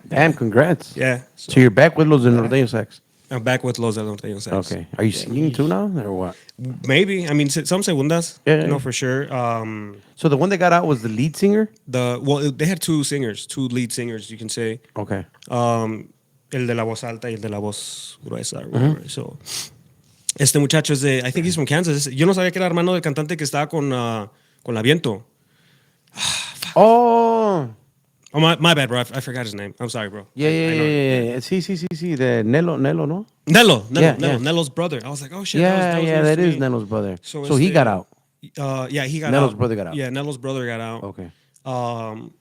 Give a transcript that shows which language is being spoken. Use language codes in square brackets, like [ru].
[en] Damn, congrats. Yeah, So you're back with Los de Norteño Sax. I'm back with Los Adolfo. Okay. Are you singing too now, or what? Maybe. I mean, some segundas. Yeah, yeah. For sure. So the one that got out was the lead singer? They had two lead singers, you can say. Okay. [es] El de la voz alta y el de la voz gruesa. [en] So, [es] este muchacho es de, [en] I think he's from Kansas. [es] Yo no sabía que era hermano del cantante que estaba con la Viento. [en] Oh. Oh, my bad, bro. I forgot his name. I'm sorry, bro. Yeah. Sí. The Nelo, ¿no? Nello. Yeah. Nello's brother. I was like, oh shit. That news is to me. Nelo's brother. So So he got out. Yeah, he got out. Nello's brother got out. Yeah, Nello's brother got out. Okay.